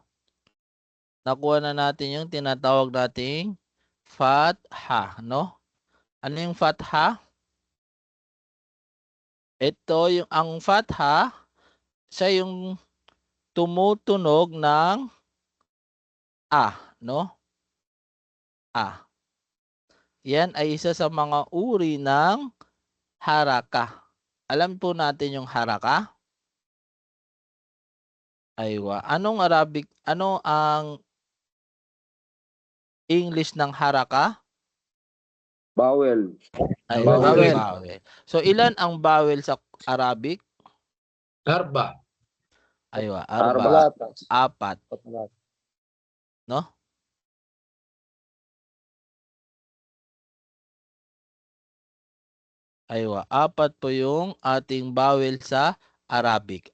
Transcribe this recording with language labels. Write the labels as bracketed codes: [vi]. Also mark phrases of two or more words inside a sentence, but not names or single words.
[tl] Nakuha na natin yung tinatawag nating fatha. No? Ano yung fatha? Ito yung ang fatha, siya yung tumutunog ng A. No? A. Yan ay isa sa mga uri ng haraka. Alam po natin yung haraka? Aywa. Anong Arabic, ano ang English ng haraka? Bawel. Aywa, Bawel. bawel. So ilan ang bawel sa Arabic? Arba. Aywa, Arba. arba. 4. No? Aywa, 4 po yung ating bawel sa Arabic.